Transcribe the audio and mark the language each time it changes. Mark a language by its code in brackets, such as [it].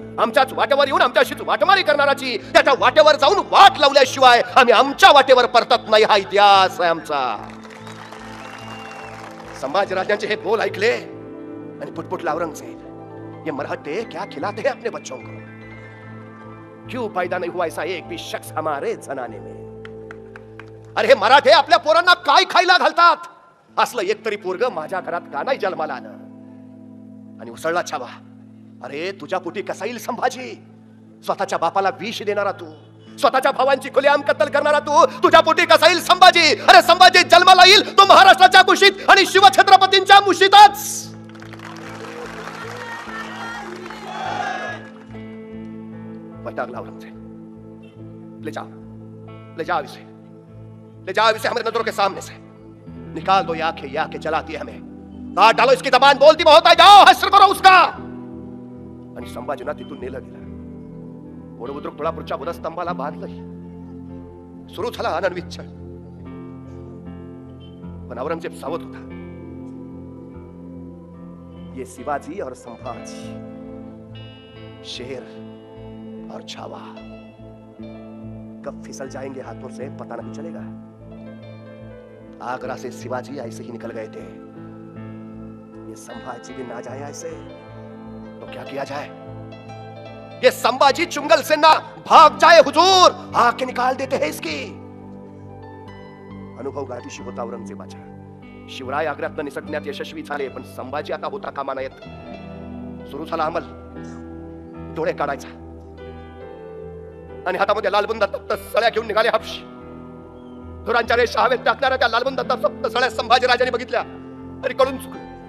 [mr] आमच्याच वाटेवर येऊन आमच्याशीच वाटमारी करणाराची त्याच्या वाटेवर जाऊन वाट लावल्याशिवाय आम्ही आमच्या वाटेवर परतत नाही, हा इतिहास आहे आमचा. संभाजी राजांचे हे बोल ऐकले आणि पुटपुटला औरंगजेब, [hi] ये मरहटे क्या खिलाते हैं अपने बच्चों को? क्यों पैदा नहीं हुआ ऐसा एक भी शख्स हमारे जनाने में? [mr] अरे हे मराठे आपल्या पोरांना काय खायला घालतात? असलं एक तरी पोरग माझ्या घरात का नाही जन्माला आलं? आणि उसळला छावा. अरे तुझ्या पोटी कसा येईल संभाजी? स्वतःच्या बापाला विष देणारा तू, स्वतःच्या भावांची खुलेआम कत्तल करणारा तू, तुझ्या पोटी कसा येईल संभाजी? अरे संभाजी जन्माला येईल तो महाराष्ट्राच्या कुशीत आणि शिवछत्रपतींच्या मुशीतच. वैताग औरंगजेब, [hi] ले जाओ इसे, ले जाओ इसे हमारे नजरों के सामने से, निकाल दो ये आंखें जलाती है हमें, काट डालो इसकी जबान, बोलती बहुत है, जाओ हश्र करो उसका. [mr] आणि संभाजीना तिथून नेलं गेलं. वडबुद्रुक तुळापूरच्या वनस्तंभाला बांधलं. सुरू झाला अनन्वित छळ. पण औरंगजेब सावध होता. [hi] ये शिवाजी और संभाजी, शेर और छावा कब फिसल जाएंगे हाथों से पता नहीं चलेगा. आगरा से शिवाजी ऐसे ही निकल गए थे, ये संभाजी भी ना जाए ऐसे तो क्या किया जाए? ये संभाजी चुंगल से ना भाग जाए हुजूर, आके निकाल देते हैं इसकी. [mr] अनुभव गाठीशी होता औरंगजेबाच्या. शिवराय आग्र्यातनं निसटण्यात यशस्वी झाले, पण संभाजी आता होता कामा नयेत. सुरू झाला अंमल. डोळे काढायचा आणि हातामध्ये लालबुंद तप्त सळ्या घेऊन निघाले हापशी. धुरांच्या रेषा हवेत टाकणाऱ्या त्या लालबुंद तप्त सळ्या संभाजी राजाने बघितल्या आणि कळून चुकले.